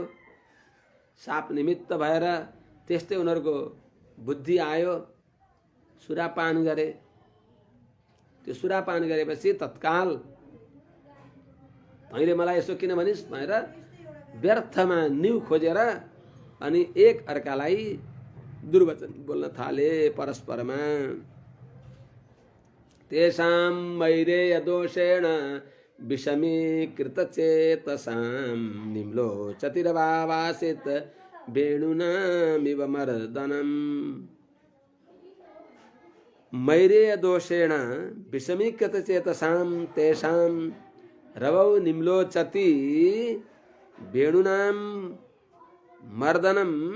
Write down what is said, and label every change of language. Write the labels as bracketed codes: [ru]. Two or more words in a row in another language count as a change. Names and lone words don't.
[ne] साप निमित्त भएर त्यस्तै उनीहरूको बुद्धि आयो, सुरापान गरे। त्यो सुरापान गरेपछि तत्काल तैँले मलाई यसो किन भनिस् भनेर व्यर्थमा न्यु खोजेर अनि एक अर्कालाई दुर्वचन बोल्न थाले परस्परमा। [sa] तेषां मैरेय दोषेण विषमीकृतचेतसां निम्लोचतिरवावासित वेणुनामिव मर्दनम्। मैरेय दोषेण विषमीकृतचेतसां तेषां रवौ निम्लोचति वेणुनां मर्दनम्।